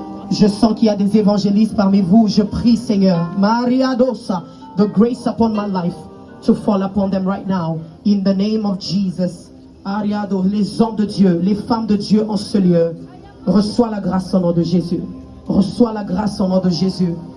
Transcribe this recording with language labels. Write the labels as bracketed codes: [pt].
[fr] Je sens qu'il y a des évangélistes parmi vous. Je prie, Seigneur. [en] Maria Dosa, the grace upon my life to fall upon them right now. In the name of Jesus. [fr] Ariado, les hommes de Dieu, les femmes de Dieu en ce lieu. Reçois la grâce au nom de Jésus. Reçois la grâce au nom de Jésus.